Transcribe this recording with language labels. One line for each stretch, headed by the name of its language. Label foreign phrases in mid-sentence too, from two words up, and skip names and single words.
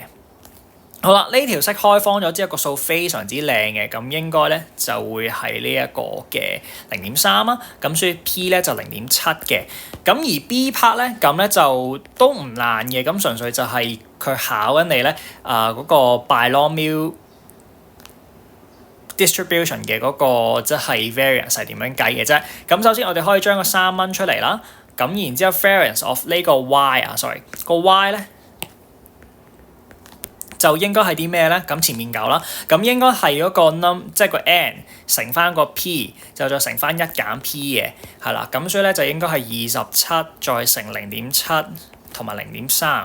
Cantonese: 好啦，呢條式開方咗之後，個數非常之靚嘅，咁應該咧就會係呢一個嘅0.3啦。咁所以 P 咧就0.7嘅。咁而
English: B part
Cantonese: 咧，咁咧就都唔難嘅，咁純粹就係佢考緊你咧嗰個
English: binomial distribution
Cantonese: 嘅嗰個即係 variance 係點樣計嘅啫。咁首先我哋可以將個3蚊出嚟啦。咁然之後
English: variance of
Cantonese: 呢個 y 啊，sorry 個 y 咧。就應該係啲咩咧？咁前面9啦，咁應該係嗰個即係個 n 乘翻個 p， 就再乘翻1減 p 嘅，係啦。咁所以咧就應該係27再乘0.7同埋0.3。